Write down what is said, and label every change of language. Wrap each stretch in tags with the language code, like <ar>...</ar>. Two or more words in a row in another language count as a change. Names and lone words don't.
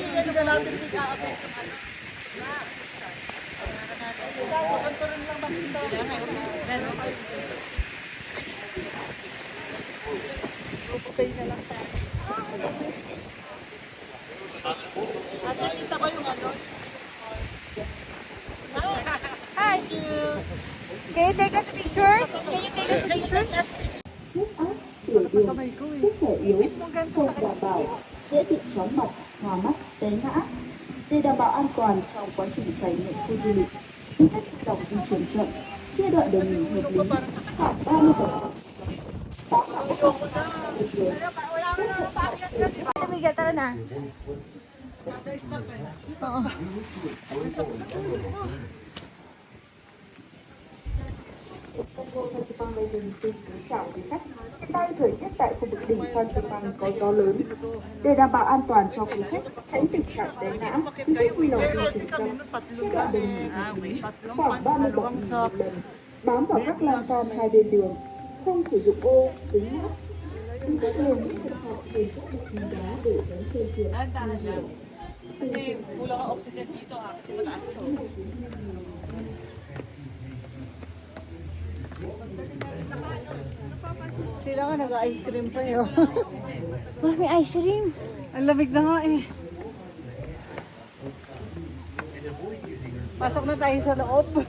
<tl>Hindi na natin si Kaapit. Pagkanturon lang ba dito? Meron pa. Puputay na lang tayo. At nakita ko yung ano.</tl> <en>Hi! Can you take us a picture? Can you take us a picture?</en> <vi>Sử dụng sức khỏe yếu, không đảm bảo, dễ bị chóng mặt, hoa mắt, té ngã. Để đảm bảo an toàn trong quá trình trải nghiệm khu du lịch, du khách dọc di chuyển chậm, chia đoạn đường nghỉ hợp lý, khoảng 30 phút.</vi> <tl>Amiga, tara na. Oo.</tl> <vi>Chào quý khách. Hiện nay thời tiết tại khu vực đỉnh Phan Xipang có gió lớn. Để đảm bảo an toàn cho quý khách, tránh tình trạng té ngã, quý khách vui lòng di chuyển chậm, chia đoạn đường nghỉ hợp lý, khoảng 30 bậc nghỉ một lần, bám vào các lan can hai bên đường, không sử dụng ô, kính mắt. Quý khách nên những trường hợp trên các bậc nghỉ đá để tránh phương tiện.</vi> <tl>Dahan lang. Kasi kulang ang oxygen dito ha, kasi mataas to. Sila nga nag-</tl> <en>ice cream</en> <tl>pa yun. Mami,</tl> <en>ice cream.</en> <tl>Ang lamig na nga eh. Pasok na tayo sa loob.</tl>